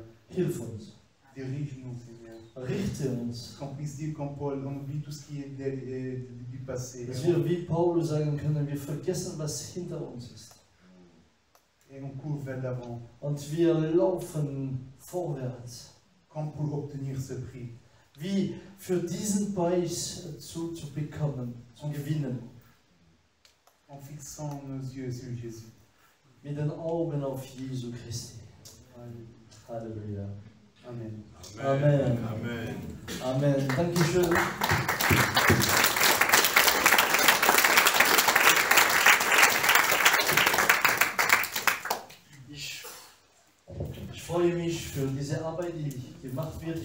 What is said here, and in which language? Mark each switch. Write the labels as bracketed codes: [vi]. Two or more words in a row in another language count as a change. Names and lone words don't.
[de] Hilf uns, [fr] Dirige-nous, Seigneur. [de] richte uns, [fr] Qu'on puisse dire comme Paul, on oublie tout ce qui est du passé. [de] dass wir wie Paulus sagen können, wir vergessen, was hinter uns ist. [fr] Et on court vers l'avant, [de] Und wir laufen vorwärts, [fr] comme pour obtenir ce prix. [de] wie für diesen Preis zu bekommen, zu gewinnen, [fr] En fixant nos yeux sur Jésus. [de] mit den Augen auf Jesu Christi. Halleluja. Amen. Amen. Amen. Amen. Dankeschön. Ich freue mich für diese Arbeit, die gemacht wird.